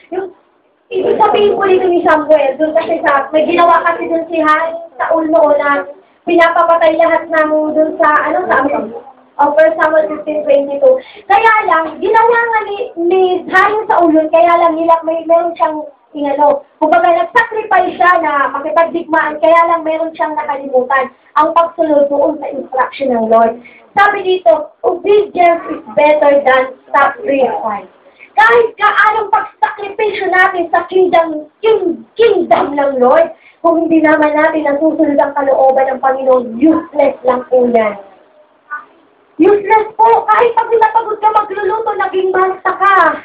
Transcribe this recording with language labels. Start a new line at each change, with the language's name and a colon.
Filipino: Yung ibig sabihin po dito ni Samuel, doon kasi may ginawa kasi doon si Saul noon na pinapapatay lahat ng doon sa, sa 1 Samuel 15:22. Kaya lang, ginawa nga ni Hayon sa ulon, kaya lang meron siyang, kumbaga nag-sacrifice siya na makipagdigmaan, kaya lang meron siyang nakalimutan ang pagsunod doon sa instruction ng Lord. Sabi dito,
English: obedience is better than sacrifice.
Filipino: Kahit kaanong pagsakripisyo natin sa kingdom ng Lord, kung hindi naman natin nasusunod ang kalooban ng Panginoon, useless lang po yan. Kahit pagod na pagod ka magluluto, naging basta ka.